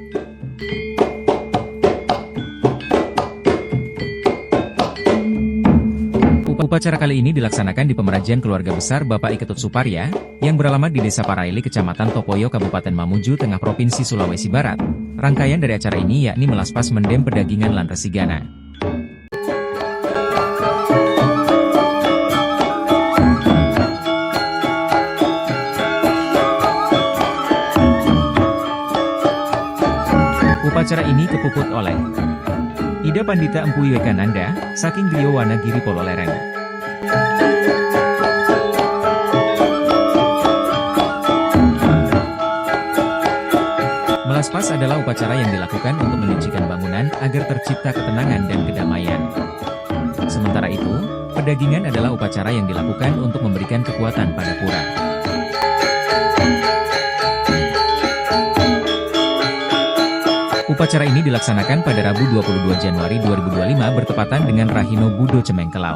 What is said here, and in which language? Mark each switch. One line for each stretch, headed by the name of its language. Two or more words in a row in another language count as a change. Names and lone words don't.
Indonesian: Upacara kali ini dilaksanakan di pengrajian keluarga besar Bapak Iketut Suparya, yang beralamat di Desa Paraili, Kecamatan Topoyo, Kabupaten Mamuju Tengah, Provinsi Sulawesi Barat. Rangkaian dari acara ini yakni Melaspas, Mendem Pedanggingan lan Resigana. Upacara ini kepuput oleh Ida Pandita Empu Wiwekananda, saking Griyo Wanagiri Pololereng. Melaspas adalah upacara yang dilakukan untuk menyucikan bangunan agar tercipta ketenangan dan kedamaian. Sementara itu, pedagingan adalah upacara yang dilakukan untuk memberikan kekuatan pada pura. Upacara ini dilaksanakan pada Rabu 22 Januari 2025 bertepatan dengan Rahino Budo Cemengkelau.